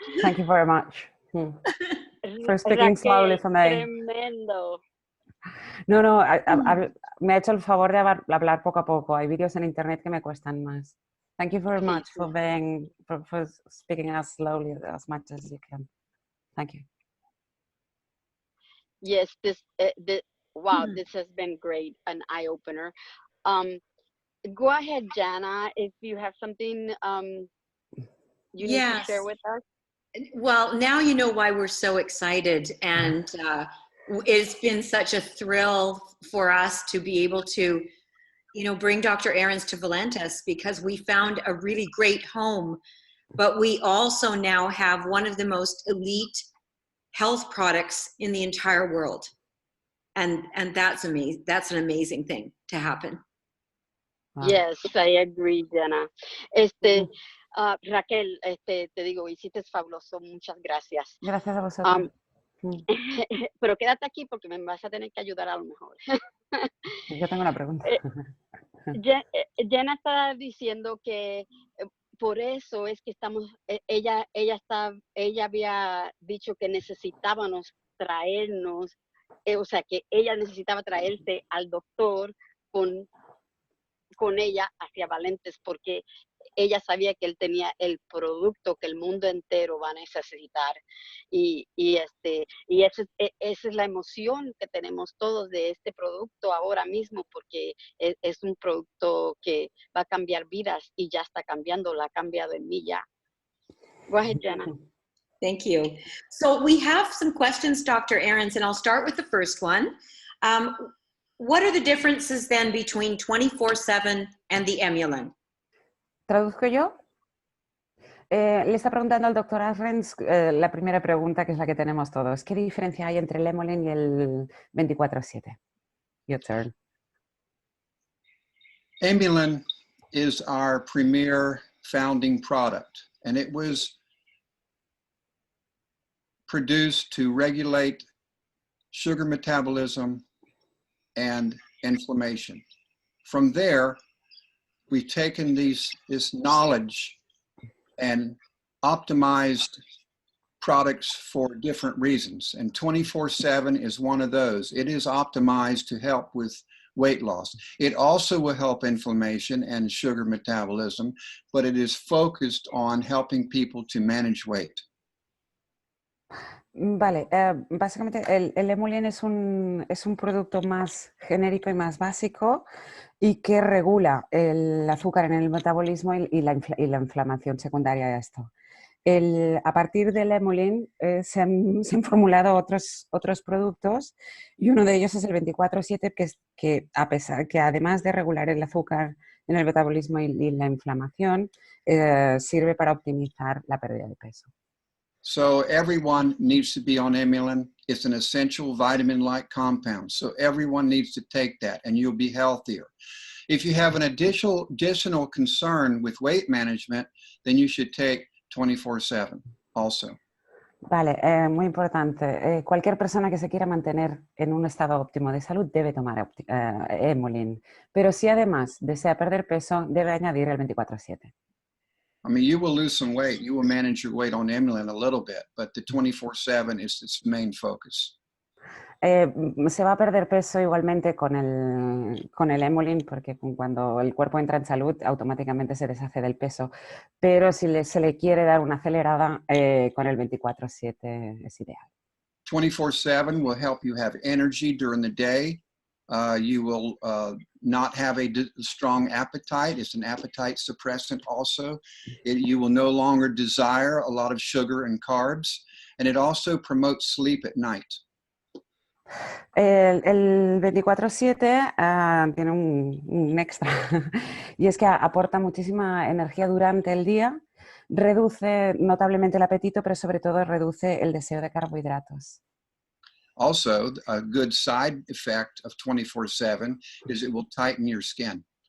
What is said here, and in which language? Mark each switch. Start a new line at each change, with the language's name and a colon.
English: Thank you very much for speaking slowly Raquel, for me.
Spanish: tremendo. No, me ha hecho el favor de hablar poco a poco. Hay vídeos en internet que me cuestan más.
English: Thank you very much for speaking as slowly as much as you can. Thank you. Yes, wow, this has been great, an eye-opener. Go ahead, Jana, if you have something you need to share with us. Well, now you know why we're so excited, and it's been such a thrill for us to be able to, bring Dr. Ahrens to VALENTUS, because we found a really great home, but we also now have one of the most elite health products in the entire world, and that's amazing. That's an amazing thing to happen. Wow. Yes, I agree, Jana.
Spanish: Raquel, te digo, hiciste fabuloso, muchas gracias. Gracias a vosotros. Pero quédate aquí porque me vas a tener que ayudar a lo mejor. Yo tengo una pregunta. Jana está diciendo que por eso es que ella había dicho que necesitábamos traernos, o sea, que ella necesitaba traerse al doctor con ella hacia VALENTUS, porque ella sabía que él tenía el producto que el mundo entero va a necesitar. Y esa es la emoción que tenemos todos de este producto ahora mismo, porque es un producto que va a cambiar vidas y ya está cambiando, la ha cambiado en mí ya.
English: Go ahead, Jana. Thank you. So we have some questions, Dr. Ahrens, and I'll start with the first one. What are the differences then between 24/7 and the Emulin?
Spanish: ¿Traduzco yo? Le está preguntando al doctor Ahrens la primera pregunta, que es la que tenemos todos. ¿Qué diferencia hay entre el Emulin y el 24/7?
English: Your turn. Emulin is our premier founding product, and it was produced to regulate sugar metabolism and inflammation. From there, we've taken this knowledge and optimized products for different reasons. And 24/7 is one of those. It is optimized to help with weight loss. It also will help inflammation and sugar metabolism, but it is focused on helping people to manage weight.
Spanish: Vale, básicamente el Emulin es un producto más genérico y más básico y que regula el azúcar en el metabolismo y la inflamación secundaria a esto. A partir del Emulin se han formulado otros productos, y uno de ellos es el 24/7, que además de regular el azúcar en el metabolismo y la inflamación, sirve para optimizar la pérdida de peso.
English: So everyone needs to be on Emulin. It's an essential vitamin-like compound. So everyone needs to take that and you'll be healthier. If you have an additional concern with weight management, then you should take 24/7 also.
Spanish: Vale, muy importante. Cualquier persona que se quiera mantener en un estado óptimo de salud debe tomar Emulin. Pero si además desea perder peso, debe añadir el 24/7.
English: I mean, you will lose some weight. You will manage your weight on Emulin a little bit, but the 24/7 is its main focus.
Spanish: Se va a perder peso igualmente con el Emulin, porque cuando el cuerpo entra en salud automáticamente se deshace del peso, pero si se le quiere dar una acelerada, con el 24/7 es ideal.
English: 24/7 will help you have energy during the day. You will not have a strong appetite. It's an appetite suppressant also. You will no longer desire a lot of sugar and carbs, and it also promotes sleep at night.
Spanish: El 24/7 tiene un extra, y es que aporta muchísima energía durante el día, reduce notablemente el apetito, pero sobre todo reduce el deseo de carbohidratos.
English: Also, a good side effect of 24/7 is it will tighten your skin.